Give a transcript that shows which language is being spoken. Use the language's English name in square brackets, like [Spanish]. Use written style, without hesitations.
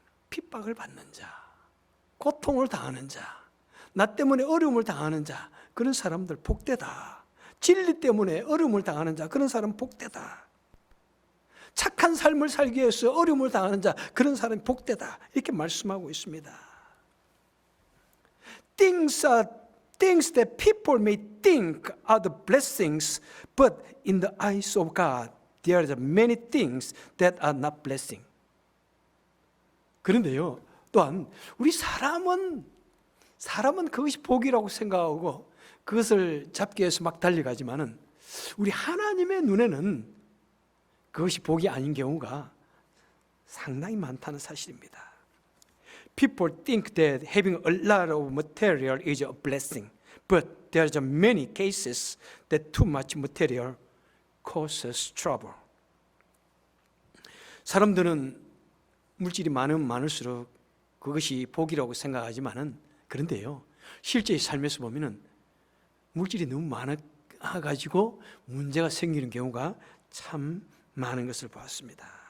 [Korean] 핍박을 받는 자, 고통을 당하는 자, 나 때문에 어려움을 당하는 자, 그런 사람들 복되다. 진리 때문에 어려움을 당하는 자, 그런 사람 복되다. 착한 삶을 살기 위해서 어려움을 당하는 자, 그런 사람이 복되다. 이렇게 말씀하고 있습니다. [English] Things that people may think are the blessings, but in the eyes of God, there are many things that are not blessing. [Korean] 그런데요, 또한 우리 사람은 그것이 복이라고 생각하고 그것을 잡기 위해서 막 달려가지만은 우리 하나님의 눈에는 그것이 복이 아닌 경우가 상당히 많다는 사실입니다. [English] People think that having a lot of material is a blessing, but there are many cases that too much material causes trouble. [Korean] 사람들은 물질이 많을수록 그것이 복이라고 생각하지만은, 그런데요, 실제 삶에서 보면은 물질이 너무 많아가지고 문제가 생기는 경우가 참 많은 것을 보았습니다.